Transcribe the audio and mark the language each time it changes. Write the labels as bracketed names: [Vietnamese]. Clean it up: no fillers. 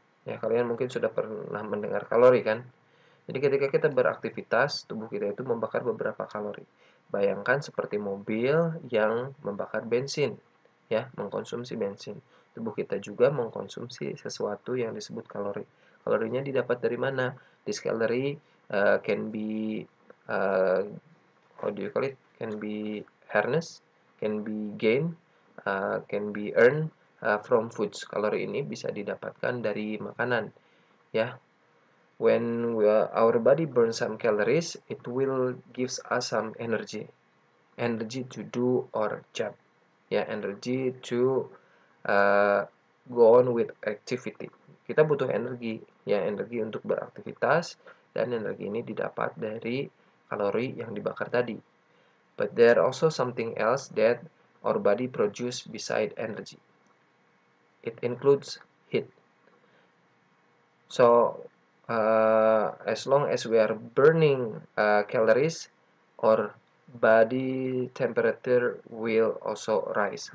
[Indonesian] Ya, kalian mungkin sudah pernah mendengar kalori kan? Jadi ketika kita beraktivitas, tubuh kita itu membakar beberapa kalori. Bayangkan seperti mobil yang membakar bensin, ya, mengkonsumsi bensin. Tubuh kita juga mengkonsumsi sesuatu yang disebut kalori. Kalorinya didapat dari mana? [English] This calorie can be how do you call it? Can be harnessed, can be gained, can be earned from foods. [Indonesian] Kalori ini bisa didapatkan dari makanan, ya. [English] When our body burns some calories, it will gives us some energy to do our job, ya, energy to go on with activity. [Indonesian] Kita butuh energi, ya, energi untuk beraktivitas, dan energi ini didapat dari kalori yang dibakar tadi. [English] But there also something else that our body produce beside energy. It includes heat. So as long as we are burning calories, our body temperature will also rise.